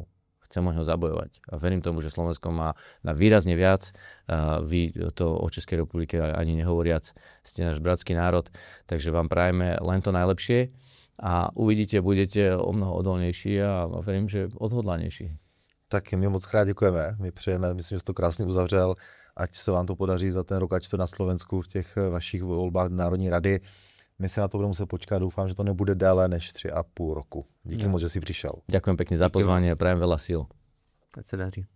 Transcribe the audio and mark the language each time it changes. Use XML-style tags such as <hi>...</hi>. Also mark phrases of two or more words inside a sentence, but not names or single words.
<sk>Chcem o ňo zabojovať. A verím tomu, že Slovensko má na výrazne viac. Vy to o Českej republike ani nehovoriac, ste náš bratský národ, takže vám prajeme len to najlepšie a uvidíte, budete o mnoho odolnější a verím, že odhodlanější.</sk> <cs>Tak my moc krát děkujeme. My přejeme, myslím, že jsi to krásně uzavřel. Ať se vám to podaří za ten rok, ať to na Slovensku v těch vašich volbách Národní rady. My si na to budeme muset počkat. Doufám, že to nebude déle než 3,5 roku. Díky moc, že jsi přišel.</cs> <sk>Ďakujem pekne za pozvanie a prajem veľa síl.</sk> <cs>Ať se daří.</cs>